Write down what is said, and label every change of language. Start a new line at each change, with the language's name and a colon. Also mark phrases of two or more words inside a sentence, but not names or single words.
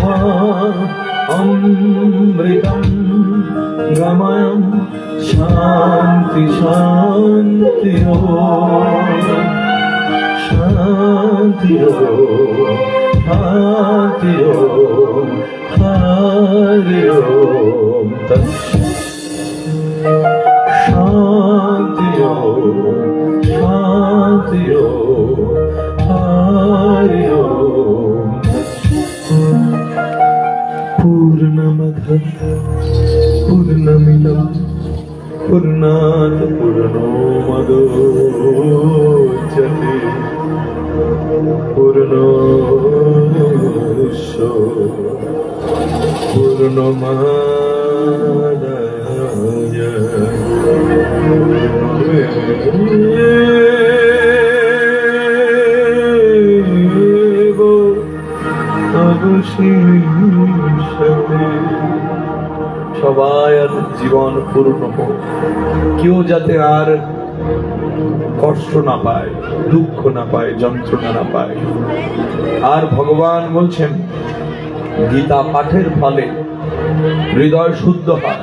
Sanskrit: অমৃতম গময়ম শান্তি শান্তি শান্তি শান্তি হরি ওম শান্তি শান্তি হরি ওম। পূর্ণমদ পূর্ণমিদম পূর্ণাৎ পূর্ণমদোচ্যতে পূর্ণস্য পূর্ণমাদায় অবশিষ্যতে।
Bangla: সবাই আর জীবন পূর্ণ হোক, কেউ যাতে আর কষ্ট না পায়, দুঃখ না পায়, যন্ত্রণা না পায়। আর ভগবান বলছেন গীতা পাঠের ফলে হৃদয় শুদ্ধ হয়।